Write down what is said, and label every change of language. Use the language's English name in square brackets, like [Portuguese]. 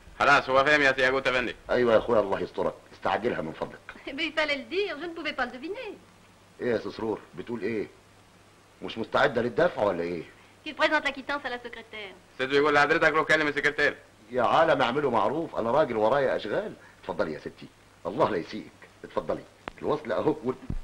[Arabic] خلاص هو فاهم يا سياجو تفندي. أيوة يا أخويا الله يسترك، استعجلها من فضلك. [French] Mais il fallait le dire, je ne pouvais pas le deviner. [Arabic] إيه يا سرور؟ بتقول إيه؟ مش مستعدة للدفع ولا إيه؟ [French] Qu'il présente la quittance à la secrétaire. [Arabic] سيدو يقول لحضرتك روح كلم السكرتير. يا عالم اعملوا معروف، انا راجل ورايا اشغال. اتفضلي يا ستي، الله لا يسيئك. اتفضلي الوصل اهو.